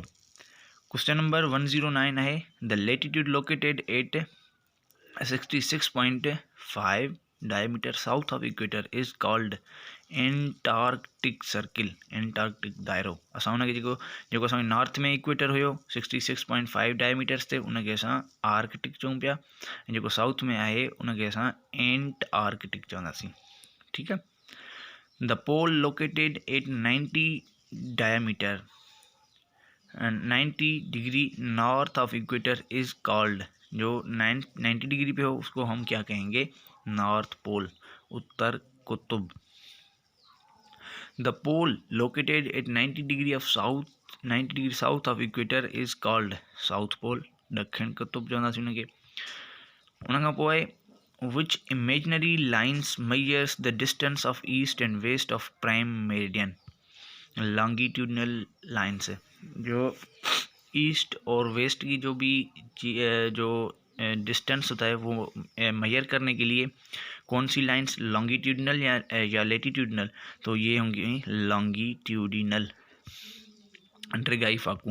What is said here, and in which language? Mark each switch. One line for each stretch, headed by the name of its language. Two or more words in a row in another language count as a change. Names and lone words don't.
English: Question number 109 है, the latitude located at 66.5 diameter south of equator is called Antarctic circle,
Sindhi: एंटार्कटिक दायरो। असां हुनखे जेको असांखे नॉर्थ में इक्वेटर हुयो 66.5 डायमीटर्स ते उनखे असां आर्कटिक चऊं पिया, ऐं जेको साउथ में आहे उनखे असां एंटार्कटिक चवंदासीं, ठीकु आहे।
English: The pole located at 90 diameter 90 degree north of equator is called,
Urdu: جو 90 ڈگری پہ ہو اس کو ہم کیا کہیں گے,
English: North Pole,
Urdu: اتر قطب.
English: The pole located at 90 degree south of equator is called South Pole,
Sindhi: ॾखिण कुतुब चवंदासीं उनखे। उन खां पोइ
English: which imaginary lines measures the distance of east and west of prime meridian, longitudinal lines,
Urdu: جو ایسٹ اور ویسٹ کی جو بھی جو ڈسٹینس ہوتا ہے وہ میجر کرنے کے لیے کون سی لائنز، لانگیٹیوڈنل یا لیٹیٹیوڈنل، تو یہ ہوں گی لانگیٹیوڈنل,
Sindhi: डिघाई फाकू।